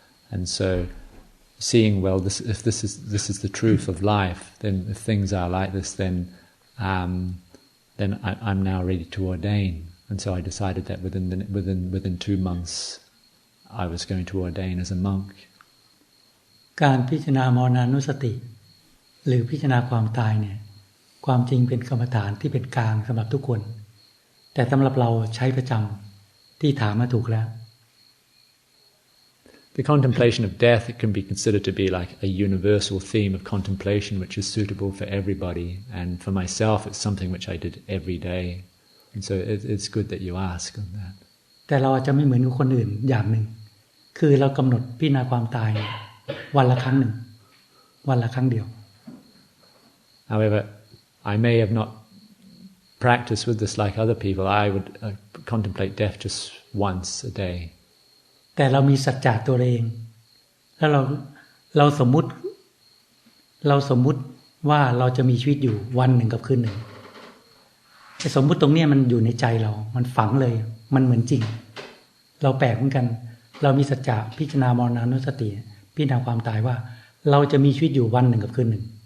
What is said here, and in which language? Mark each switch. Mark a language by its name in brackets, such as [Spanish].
[English] And so, seeing if this is the truth of life, then if things are like this, then I'm now ready to ordain. And so I decided that within 2 months, I was going to ordain as a monk. [Thai] การพิจารณามรณานุสติหรือพิจารณาความตายเนี่ยความจริงเป็นกรรมฐานที่เป็นกลางสำหรับทุกคนแต่สำหรับเราใช้ประจำที่ถามมาถูกแล้ว [English] The contemplation of death, it can be considered to be like a universal theme of contemplation which is suitable for everybody, and for myself it's something which I did every day, and so it's good that you ask on that. [Thai] แต่เราอาจจะไม่เหมือนกับคนอื่นอย่างหนึ่งคือเรากำหนดพิจารณาความตายวันละครั้งหนึ่งวันละครั้งเดียว [English] However, I may have not practiced with this like other people. I would contemplate death just once a day. [Thai] แต่เรามีสัจจะตัวเองแล้วเราสมมุติว่าเราจะมีชีวิตอยู่วันหนึ่งกับคืนหนึ่งไอ้สมมุติตรงนี้มันอยู่ในใจเรามันฝังเลยมันเหมือนจริงเราแปลกเหมือนกันเรามีสัจจะพิจารณามรณานุสติพิจารณาความตายว่าเราจะมีชีวิตอยู่วันหนึ่งกับคืนหนึ่ง